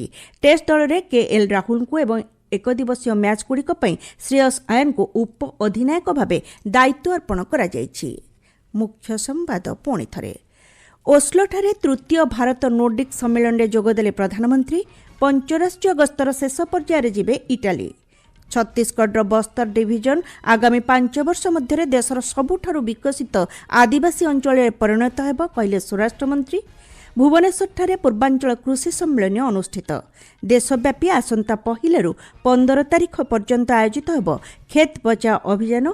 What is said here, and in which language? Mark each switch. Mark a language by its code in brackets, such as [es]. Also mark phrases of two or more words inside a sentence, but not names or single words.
[or] ଟେଷ୍ଟ ଦଳରେ KL ରାହୁଲଙ୍କୁ ଏବଂ ଏକଦିବସୀୟ ମ୍ୟାଚ୍ଗୁଡ଼ିକ ପାଇଁ ଶ୍ରେୟସ ଆୟରଙ୍କୁ ଉପ ଅଧିନାୟକ ଭାବେ ଦାୟିତ୍ୱ ଅର୍ପଣ କରାଯାଇଛି। ମୁଖ୍ୟ ସମ୍ବାଦ ପୁଣିଥରେ। ଓସ୍ଲୋଠାରେ ତୃତୀୟ ଭାରତ ନୋର୍ଡିକ୍ ସମ୍ମିଳନୀରେ ଯୋଗଦେଲେ ପ୍ରଧାନମନ୍ତ୍ରୀ। ପଞ୍ଚରାଷ୍ଟ୍ରୀୟ ଗସ୍ତର ଶେଷ ପର୍ଯ୍ୟାୟରେ ଯିବେ ଇଟାଲୀ। ଛତିଶଗଡ଼ ବସ୍ତର ଡିଭିଜନ ଆଗାମୀ 5 ବର୍ଷ ମଧ୍ୟ ଦେଶର ସବୁଠାରୁ ବିକଶିତ ଆଦିବାସୀ ଅଞ୍ଚଳ ପରିଣତ ହେବ କହିଲେ ସ୍ୱରାଷ୍ଟ୍ରମନ୍ତ୍ରୀ। ଭୁବନେଶ୍ୱର ପୂର୍ବାଞ୍ଚଳ କୃଷି ସମ୍ମିଳନୀ ଅନୁଷ୍ଠିତ। ଦେଶବ୍ୟାପୀ ଆସନ୍ତା 1 ରୁ 15 ତାରିଖ ପର୍ଯ୍ୟନ୍ତ ଆୟୋଜିତ ହେବ ଖେତ ବଚାଓ ଅଭିଯାନ।